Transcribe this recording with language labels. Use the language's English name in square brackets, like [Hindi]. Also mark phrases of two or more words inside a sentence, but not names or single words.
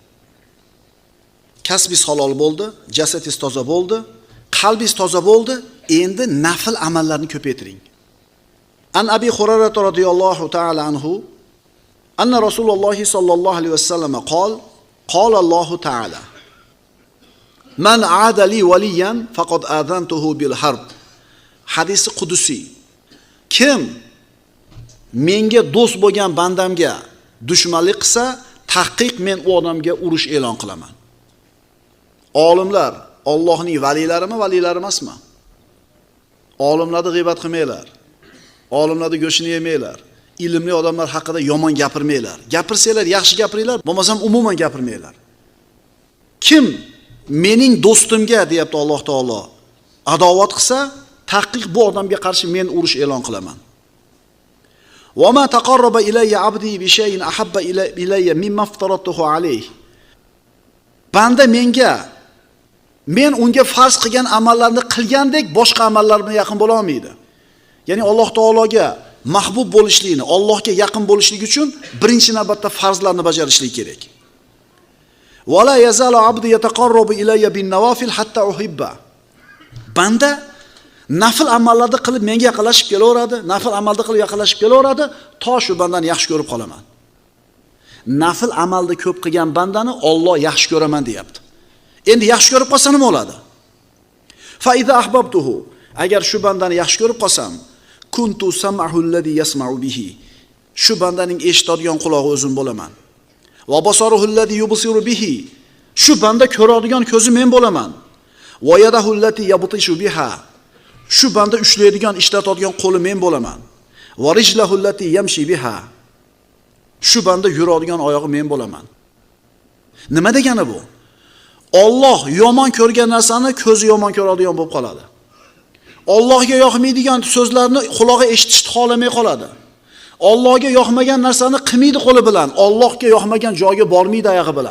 [Uzbek] Kasbingiz halol bo'ldi, jasadingiz toza bo'ldi, qalbingiz toza bo'ldi, endi nafl amallarni ko'paytiring. [Arabic] عن أبي هريرة رضي الله تعالى عنه أن رسول الله صلى الله عليه وسلم قال الله تعالى من عادى لي وليا فقد آذنته بالحرب. [Uzbek] Hadisi qudusiy. Kim menga do'st bo'lgan bandamga dushmanlik qilsa, tahqiq men u odamga urush e'lon qilaman. Olimlar Allohning valiylarimi, valiylar emasmi? Olimlarni g'iybat qilmanglar. Olimlarni go'shini yemanglar. Ilmli odamlar haqida yomon gapirmanglar. Gapirsanglar yaxshi gapiringlar, bo'lmasam umuman gapirmanglar. Kim mening do'stimga deyapti Alloh taolo adovat qilsa, tahqiq bu odamga qarshi men urush e'lon qilaman. [Arabic] وما تقرب إلي عبدي بشيء أحب إلي مما افترضته عليه. [Uzbek] Banda men unga farz qilgan amallarni qilgandek boshqa amallar bilan yaqin bo'la olmaydi. Ya'ni Alloh taologa mahbub bo'lishlikni, Allohga yaqin bo'lishlik uchun birinchi navbatda farzlarni bajarishlik kerak. [Arabic] ولا يزال عبدي يتقرب إلي بالنوافل حتى أحب. [Uzbek] Banda nafl amallarni qilib menga yaqinlashib kelaveradi, nafl amalni qilib yaqinlashib kelaveradi, to shu bandani yaxshi ko'rib qolaman. Nafl amalni ko'p qilgan bandani Alloh yaxshi ko'raman deyapti. Endi yaxshi ko'rib qolsa nima bo'ladi? [Arabic] فإذا أحببته, [Uzbek] agar shu bandani yaxshi ko'rib qolsam, [Arabic] كنت سمعه الذي يسمع به. [Uzbek] Shu bandaning eshitadigan qulog'i o'zim bo'laman. [Arabic] وبصره الذي يبصر به. [Uzbek] Shu banda ko'radigan ko'zi men bo'laman. [Arabic] ويده التي يبطش بها. [Uzbek] Shu banda ushlaydigan, ishlatadigan qo'li men bo'laman. [Arabic] ورجله التي يمشي بها. [Uzbek] Shu banda yuradigan oyog'i men bo'laman. Nima degani bu? Alloh yomon ko'rgan narsani ko'zi yomon ko'radigan bo'lib qoladi. Allohga yoqmaydigan so'zlarni quloqi eshitishni xohlamay qoladi. Allohga yoqmagan narsani qilmaydi qo'li bilan, Allohga yoqmagan joyga bormaydi oyog'i bilan.